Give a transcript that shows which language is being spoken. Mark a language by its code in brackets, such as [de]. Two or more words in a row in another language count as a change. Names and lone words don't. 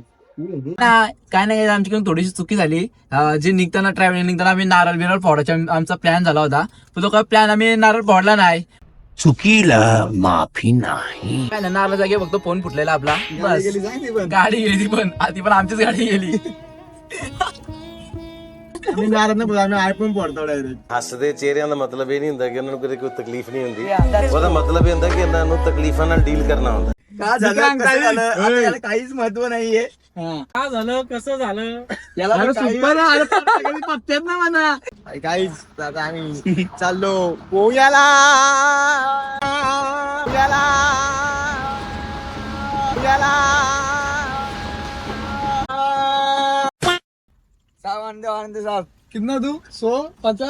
[mr] काय नाही, आमच्याकडून थोडीशी चुकी झाली. जे निघताना ट्रॅव्हलिंग निघताना आम्ही नारळ बिरळ फोडायचा आमचा प्लॅन झाला होता. पण तो काय प्लॅन आम्ही नारळ फोडला नाही. चुकीला माफी नाही. काय नाही, नारळ जागे फक्त फोन फुटलेला आपला. बस गाडी गेली ती पण आमचीच गाडी गेली. [hi] आईफोन पड़ता डायरेक्ट. [pa] ਹੱਸਦੇ ਚਿਹਰਿਆਂ ਦਾ ਮਤਲਬ ਇਹ ਨਹੀਂ ਹੁੰਦਾ ਕਿ ਉਹਨਾਂ ਨੂੰ ਕਦੇ ਕੋਈ ਤਕਲੀਫ ਨਹੀਂ ਹੁੰਦੀ. ਉਹਦਾ ਮਤਲਬ ਇਹ ਹੁੰਦਾ ਕਿ ਇਹਨਾਂ ਨੂੰ ਤਕਲੀਫਾਂ ਨਾਲ ਡੀਲ ਕਰਨਾ ਹੁੰਦਾ. [mr] काहीच महत्व नाहीये. काय झालं कसं झालं पत्त्यात ना म्हणा. काहीच आता आम्ही चाललो पोह्याला. [hi] कितना तू 150.